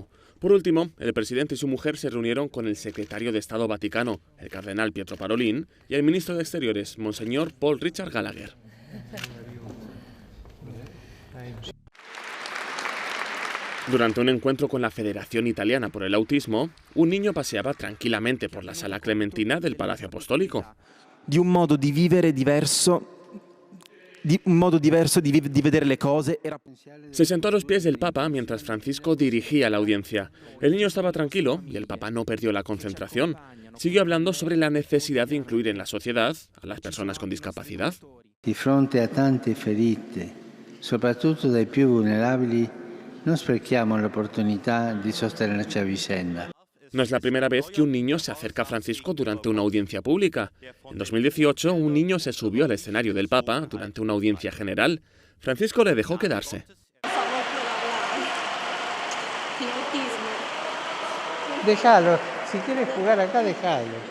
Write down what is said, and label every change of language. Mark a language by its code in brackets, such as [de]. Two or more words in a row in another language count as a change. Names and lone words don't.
[es] Por último, el presidente y su mujer se reunieron con el secretario de Estado Vaticano, el cardenal Pietro Parolin, y el ministro de Exteriores, Monseñor Paul Richard Gallagher. Durante un encuentro con la Federación Italiana por el Autismo, un niño paseaba tranquilamente por la Sala Clementina del Palacio Apostólico. [it] Di un modo di vivere diverso, di vedere le cose. [es] Se sentó a los pies del Papa mientras Francisco dirigía la audiencia. El niño estaba tranquilo y el Papa no perdió la concentración. Siguió hablando sobre la necesidad de incluir en la sociedad a las personas con discapacidad. [it] Di fronte a tante ferite, soprattutto dai più vulnerabili, non sprechiamo l'opportunità di sostenerci a vicenda. [es] No es la primera vez que un niño se acerca a Francisco durante una audiencia pública. En 2018, un niño se subió al escenario del Papa durante una audiencia general. Francisco le dejó quedarse. Déjalo, si quieres jugar acá, déjalo.